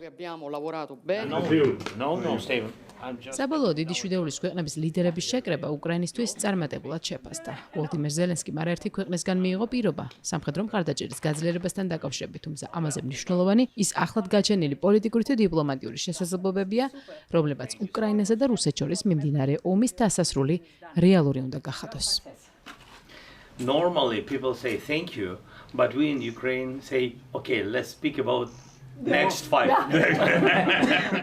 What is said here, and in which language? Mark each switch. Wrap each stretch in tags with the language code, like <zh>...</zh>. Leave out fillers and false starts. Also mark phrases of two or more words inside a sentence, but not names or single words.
<ka>საბოლოოდ დიდი შვიდეულის ქვეყნების ლიდერების შეკრება უკრაინისთვის წარმატებულად შეფასდა. ვოლოდიმირ ზელენსკიმ არაერთი ქვეყნისგან მიიღო პირობა სამხედრო მხარდაჭერის გაძლიერებასთან დაკავშირებით, თუმცა ამაზე მნიშვნელოვანი ის ახლად გაჩენილი პოლიტიკური თუ დიპლომატიური შესაძლებლობებია, რომლებაც უკრაინასა და რუსეთს შორის მიმდინარე ომის დასასრული რეალური უნდა გახადოს.</ka> <en>Normally people say thank you, but we in Ukraine say okay, let's speak about next fight.</en>